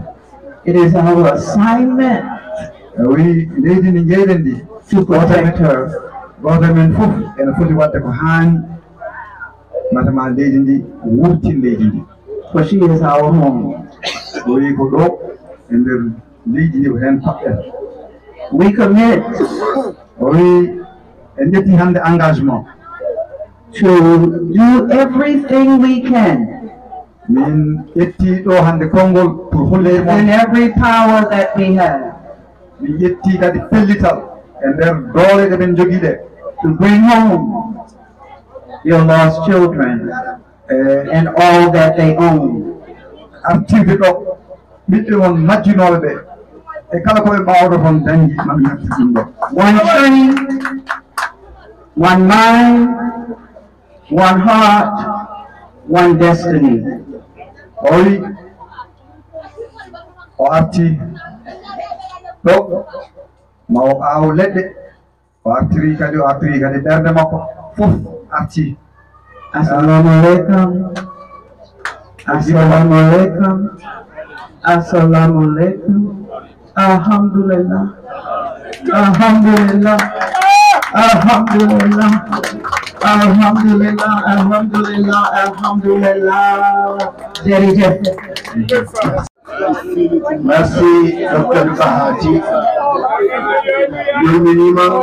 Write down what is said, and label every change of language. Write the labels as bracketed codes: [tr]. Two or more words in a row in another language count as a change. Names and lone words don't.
[en] It is our assignment [ff] wi leydi ndi jeyɗen ndi [en] to protect her. [ff] goto men fof ene foti wadde ko haani matama leydi ndi wurtin leydi ndi. [en] For she is our home. [ff] o wi ko ɗo e nder leydi ndi ko hen paɓɓen. [en] We commit [ff] o wi en ƴetti hannde engagement [en] to do everything we can [ff] min ƴetti ɗo hannde konngol pour holle [en] in mon. every power that we have [ff] min ƴetti kadi pellital e nder doole ɗe men jogii ɗe [en] to bring home your lost children and all that they own. [ff] artirde ɗo ɓiɓɓe won majjinooɓe ɓe e kala koɓe mbawɗo toon dañi maɓe natti ɗum ɗo. [en] One tree, one mind, one heart, one destiny. [ff] o wi o arti ɗo ma o aaw leɗɗe o artiri kadi ɓernde makko fof arti. [ar] السلام عليكم. السلام عليكم. السلام عليكم. الحمد لله. الحمد لله. الحمد لله. الحمد لله. الحمد لله. Alhamdulillah. Jerry. [fr] Merci, Dr. Bahati. Bienvenue.